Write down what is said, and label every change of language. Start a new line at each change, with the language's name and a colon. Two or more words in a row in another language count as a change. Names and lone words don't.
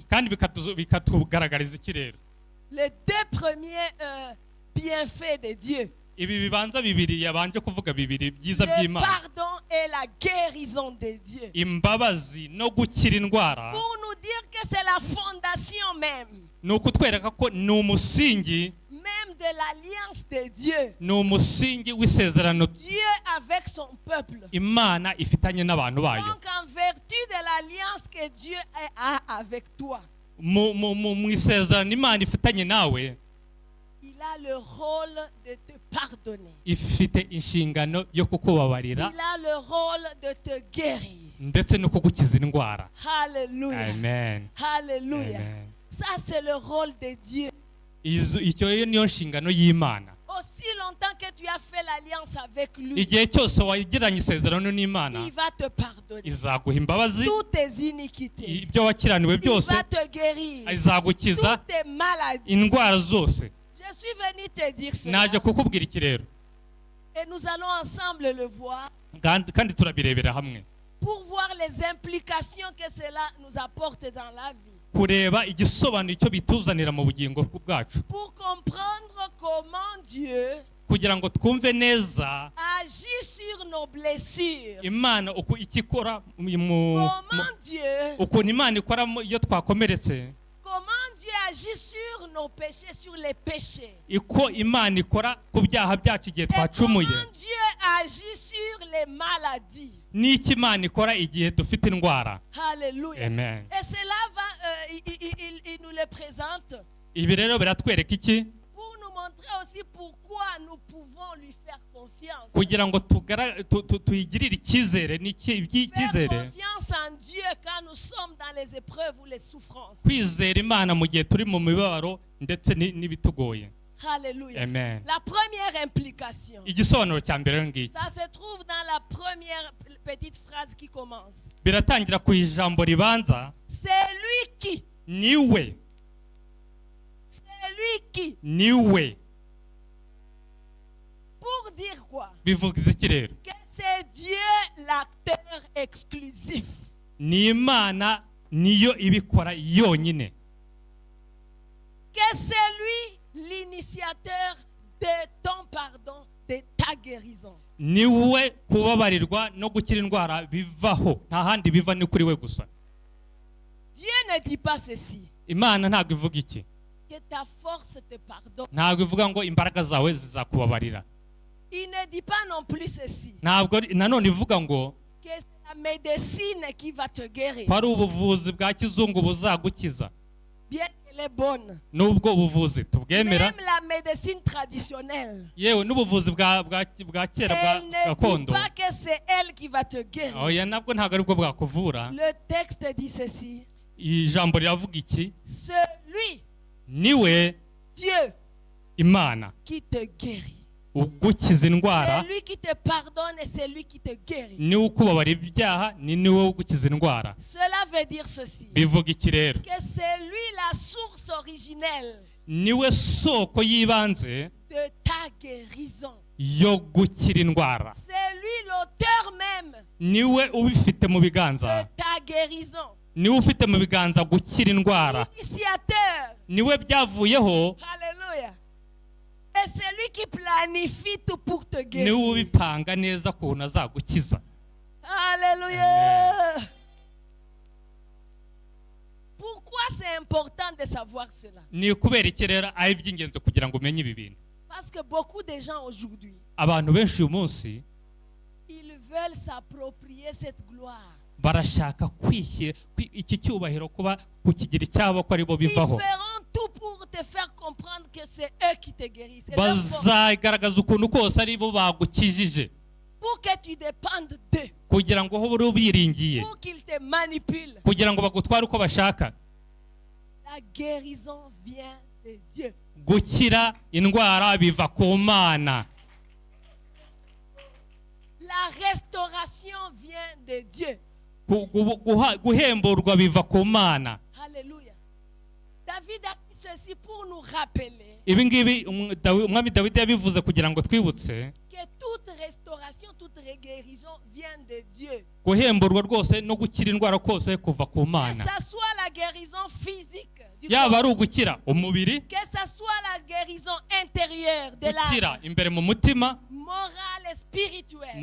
Kinyarwanda: kandi bikatugaragariza iki rero?
French: Les deux premiers bienfaits de Dieu.
Kinyarwanda: Ibi bibanza bibiri yabanje kuvuga bibiri byiza
French: Le
Kinyarwanda: by'Imana,
French: pardon et la guérison de Dieu.
Kinyarwanda: imbabazi no gukira indwara,
French: Pour nous dire que c'est la fondation même.
Kinyarwanda: ni ukutwereka ko ni umusingi,
French: Même de l'alliance de Dieu.
Kinyarwanda: ni umusingi w'isezerano
French: Dieu avec son peuple.
Kinyarwanda: Imana ifitanye n'abantu bayo.
French: Donc en vertu de l'alliance que Dieu a avec toi,
Kinyarwanda: mu isezerano Imana ifitanye nawe,
French: il a le rôle de te pardonner.
Kinyarwanda: ifite inshingano yo kukubabarira
French: Il a le rôle de te guérir.
Kinyarwanda: ndetse no kugukiza indwara.
French: Alléluia. Amen. Alléluia. Amen. Ça, c'est le rôle de Dieu.
Kinyarwanda: Icyo niyo nshingano y'Imana.
French: Aussi longtemps que tu as fait l'alliance avec lui,
Kinyarwanda: Igihe cyose wagiranye isezerano n'Imana,
French: il va te pardonner
Kinyarwanda: izaguha imbabazi,
French: toutes tes iniquités.
Kinyarwanda: ibyo wakiraniwe
French: Il
Kinyarwanda: byose,
French: va te guérir
Kinyarwanda: izagukiza
French: toutes tes maladies.
Kinyarwanda: indwara zose.
French: Je suis venu te dire
Kinyarwanda: Naje
French: cela.
Kinyarwanda: kukubwira iki rero,
French: Et nous allons ensemble le voir
Kinyarwanda: kandi turabirebera hamwe,
French: pour voir les implications que cela nous apporte dans la vie.
Kinyarwanda: kureba igisobanuro icyo bituzanira mu bugingo bwacu,
French: Pour comprendre comment Dieu
Kinyarwanda: kugira ngo twumve neza
French: agit sur nos blessures.
Kinyarwanda: Imana icyo ikora,
French: Comment Dieu,
Kinyarwanda: ukuntu Imana ikora iyo twakomeretse,
French: comment Dieu agit sur nos péchés, sur les péchés.
Kinyarwanda: iko Imana ikora ku byaha byacu igihe
French: Et comment
Kinyarwanda: twacumuye,
French: Dieu agit sur les maladies.
Kinyarwanda: n'icyo Imana ikora igihe dufite indwara.
French: Alléluia. Amen. Et cela va, il nous le présente
Kinyarwanda: Ibi rero biratwereka iki?
French: pour nous montrer aussi pourquoi nous pouvons lui faire confiance.
Kinyarwanda: Kugira ngo tuyigirire icyizere,
French: Faire
Kinyarwanda: icyizere,
French: confiance en Dieu quand nous sommes dans les épreuves ou les souffrances.
Kinyarwanda: kwizera Imana mu gihe turi mu mibabaro ndetse n'ibitugoye.
French: Alléluia. Amen. La première implication,
Kinyarwanda: Igisobanuro cya mbere ngiki
French: ça se trouve dans la première petite phrase qui commence.
Kinyarwanda: biratangira ku ijambo ribanza,
French: C'est lui qui,
Kinyarwanda: niwe,
French: c'est lui qui.
Kinyarwanda: niwe.
French: Pour dire quoi?
Kinyarwanda: Bivuga iki rero?
French: Que c'est Dieu l'acteur exclusif.
Kinyarwanda: Ni Imana niyo ibikora yonyine,
French: Que c'est lui l'initiateur de ton pardon, de ta guérison.
Kinyarwanda: niwe kubabarirwa no gukira indwara bivaho, nta handi biva ni kuri we gusa.
French: Dieu ne dit pas ceci.
Kinyarwanda: Imana ntabwo ivuga iki,
French: Que ta force te pardonne.
Kinyarwanda: ntabwo ivuga ngo imbaraga zawe zizakubabarira.
French: Il ne dit pas non plus ceci.
Kinyarwanda: Ntabwo nanone ivuga ngo
French: Que c'est la médecine qui va te guérir.
Kinyarwanda: ko ari ubuvuzi bwa kizungu buzagukiza.
French: Bien qu'elle est bonne.
Kinyarwanda: Nubwo ubuvuzi tubwemera,
French: Même la médecine traditionnelle.
Kinyarwanda: yewe n'ubuvuzi bwa kera bwa
French: Elle ne dit
Kinyarwanda: gakondo,
French: pas que c'est elle qui va te guérir.
Kinyarwanda: oya nabwo ntabwo aribwo bwakuvura.
French: Le texte dit ceci.
Kinyarwanda: Ijambo riravuga iki,
French: Celui,
Kinyarwanda: niwe
French: Dieu,
Kinyarwanda: Imana
French: qui te guérit.
Kinyarwanda: ugukiza indwara,
French: C'est lui qui te pardonne et c'est lui qui te guérit.
Kinyarwanda: niwe ukubabara ibyaha, ni niwe ugukiza indwara.
French: Cela veut dire ceci.
Kinyarwanda: Bivuga iki rero?
French: Que c'est lui la source originelle
Kinyarwanda: Niwe soko y'ibanze
French: de ta guérison.
Kinyarwanda: yo gukira indwara,
French: C'est lui l'auteur même
Kinyarwanda: niwe ubifite mu
French: de
Kinyarwanda: biganza,
French: ta guérison.
Kinyarwanda: niwe ufite mu biganza gukira indwara,
French: Initiateur.
Kinyarwanda: niwe byavuyeho,
French: Alléluia. Et c'est lui qui planifie tout pour te
Kinyarwanda: niwe
French: guérir.
Kinyarwanda: ubipanga neza ukuntu azagukiza.
French: Alléluia. Pourquoi c'est important de savoir cela?
Kinyarwanda: Ni kubera iki rero ari iby'ingenzi kugira ngo umenye ibi bintu?
French: Parce que beaucoup de gens aujourd'hui,
Kinyarwanda: Abantu benshi uyu munsi
French: ils veulent s'approprier cette gloire.
Kinyarwanda: barashaka kwishyira iki cyubahiro, kuba kukigira icyabo, ko aribo
French: Ils
Kinyarwanda: bivaho.
French: feront tout pour te faire comprendre que c'est eux qui te guérissent. C'est leur force.
Kinyarwanda: Bazagaragaza ukuntu kose aribo bagukijije,
French: Pour que tu dépendes d'eux.
Kinyarwanda: kugira ngo uhore ubiringiye,
French: Pour qu'ils te manipulent.
Kinyarwanda: kugira ngo bagutware uko bashaka.
French: La guérison vient de Dieu.
Kinyarwanda: Gukira indwara biva ku Mana,
French: La restauration vient de Dieu.
Kinyarwanda: guhemburwa biva ku Mana.
French: Alléluia. David a dit ceci pour nous rappeler
Kinyarwanda: Ibi ngibi umwami Dawidi yabivuze kugira ngo twibutse
French: que toute restauration, toute guérison vient de Dieu.
Kinyarwanda: guhemburwa rwose no gukira indwara kose kuva ku
French: Que
Kinyarwanda: Mana,
French: ce soit la guérison physique, du
Kinyarwanda: yaba
French: corps,
Kinyarwanda: ari ugukira umubiri,
French: que ce soit la guérison intérieure de
Kinyarwanda: gukira
French: l'âme,
Kinyarwanda: imbere mu mutima,
French: morale et spirituelle,